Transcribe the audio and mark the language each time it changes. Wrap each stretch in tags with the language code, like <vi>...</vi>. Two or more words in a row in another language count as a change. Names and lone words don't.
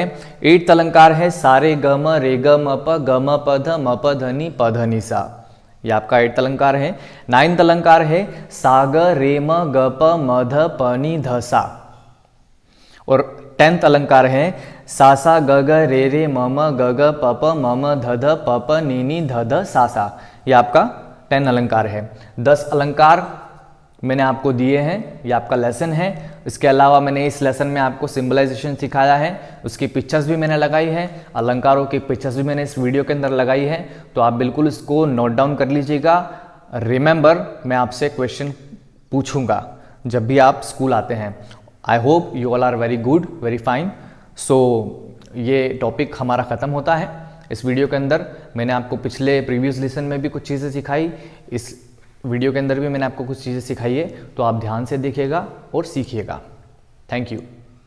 <hi>एट्थ अलंकार है सा रे ग म प ग म प ध नि सा। ये आपका एट्थ अलंकार है। नाइन्थ अलंकार है सा ग रे म ग प म ध प नि ध सा। और 10th अलंकार है सा ग ग रे म म ग ग प प म म ध ध प प नि ध ध सा सा। ये आपका 10 अलंकार है। 10 अलंकार मैंने आपको दिए हैं, ये आपका लेसन है। इसके अलावा मैंने इस लेसन में आपको सिंबलाइजेशन सिखाया है, उसकी पिक्चर्स भी मैंने लगाई है, अलंकारों की पिक्चर्स भी मैंने इस वीडियो के अंदर लगाई है। तो आप बिल्कुल इसको</hi> <en>note down</en> <hi>कर लीजिएगा। रिमेंबर, मैं आपसे क्वेश्चन पूछूंगा जब भी आप स्कूल आते हैं।</hi> <en>I hope you all are very good, very fine.</en> <hi>सो ये टॉपिक हमारा ख़त्म होता है। इस वीडियो के अंदर मैंने आपको पिछले</hi> <en>previous lesson</en> <hi>में भी कुछ चीज़ें सिखाई, इस वीडियो के अंदर भी मैंने आपको कुछ चीज़ें सिखाई है, तो आप ध्यान से देखिएगा और सीखिएगा।</hi> <en>Thank you.</en>